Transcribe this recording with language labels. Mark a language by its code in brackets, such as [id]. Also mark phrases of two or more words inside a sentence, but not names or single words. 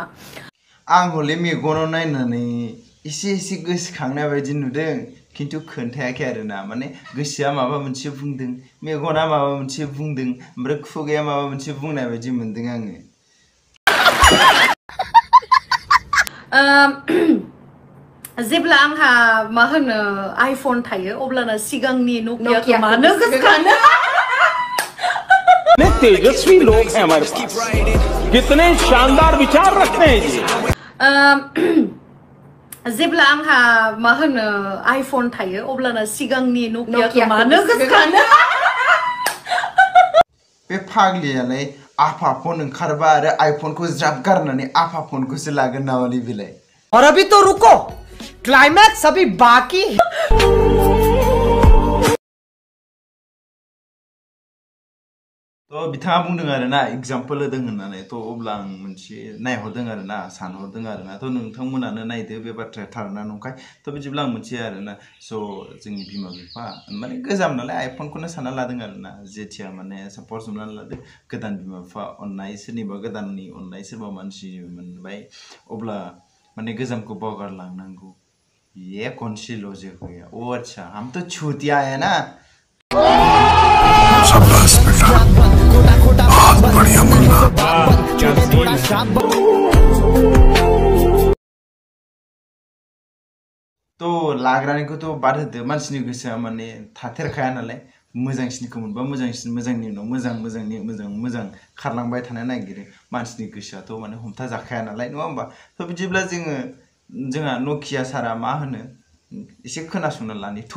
[brx] आं हले मेगनाव नायनानै एसे गोसोखांनाय बायदि नुदों खिन्थु खोन्थायाखै आरोना माने गोसोआ माबा मोनसे बुंदों मेगना माबा मोनसे बुंदों ओमफ्राय खुगाया माबा मोनसे बुंनाय बायदि मोनदों आङो जेब्ला आंहा मा होनो आइफन थायो अब्लाना सिगांनि नोकियाखौ मानो गोसोखाङो [hi] तेजस्वी लोग हैं हमारे पास कितने शानदार विचार रखते हैं जी [brx] जेब्ला आंहा मा होनो आइफन थायो अब्लाना सिगांनि नोकियाखौ मानो गोसोखाङो बे फाग्लियालाय आफा फन ओंखारबा आरो आइफनखौ ज्राब गारनानै आफा फनखौसो लागोन नामालै बेलाय [hi] और अभी तो रुको क्लाइमैक्स अभी बाकी है [brx] तो बिथाङा बुंदों आरोना एग्जाम्पल होदों होननानै तो अब्ला आं मोनसे नायहरदों आरोना सानहरदों आरोना तो नोंथांमोनानो नायदो बे बाथ्राया थारना नंखाय तो बिदिब्ला आं मोनसे आरोना स' जोंनि बिमा बिफा माने गोजाम नालाय आइफनखौनो सानना लादों आरोना जेथिया माने सापज हमनानै लादो गोदान बिमा बिफा अननाय सोरनिबा गोदाननि अननाय सोरबा मानसि मोनबाय अब्ला माने गोजामखौ बावगारलांनांगौ [hi] ये कौन सी लॉजिक हो गया ओ अच्छा हम तो छूतिया है ना शाबाश बेटा बहुत बढ़िया मुन्ना [brx] तो लाग्रानिखौथ' बाद होदो मानसिनि गोसोआ माने थाथेरखाया नालाय मोजांसिनखौ मोनबा मोजांसिन मोजांनि उनाव मोजांनि मोजां खारलांबाय थानो नागिरो मानसिनि गोसोआथ' माने हमथा जाखाया नालाय नङा होमबा थ' बिदिब्ला जोंहा नकिया सारा मा होनो एसे खोनासंना लानि थौ